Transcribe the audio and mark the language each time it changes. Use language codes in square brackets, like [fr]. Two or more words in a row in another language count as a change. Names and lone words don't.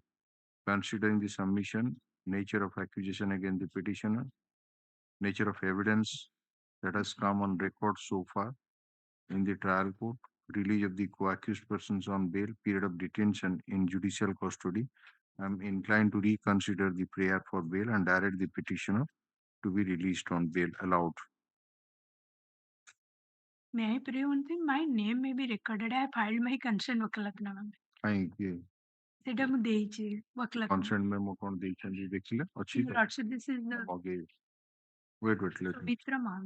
[en] Considering the submission, nature of accusation against the petitioner, nature of evidence that has come on record so far in the trial court, release of the co-accused persons on bail, period of detention in judicial custody, I am inclined to reconsider the prayer for bail and direct the petitioner to be released on bail allowed. May I pray one thing? My name may be recorded. I have filed my consent वकालतनामा. Thank you. [or] ସେଟା ମୁଁ ଦେଇଛି ୱକାଲତ. [en] Consent memo [or] kon ଦେଇଛନ୍ତି ଦେଖିଲେ ଅଛି [en] Your Lordship, this is the okay. Wait, let me. Mitra Mahant.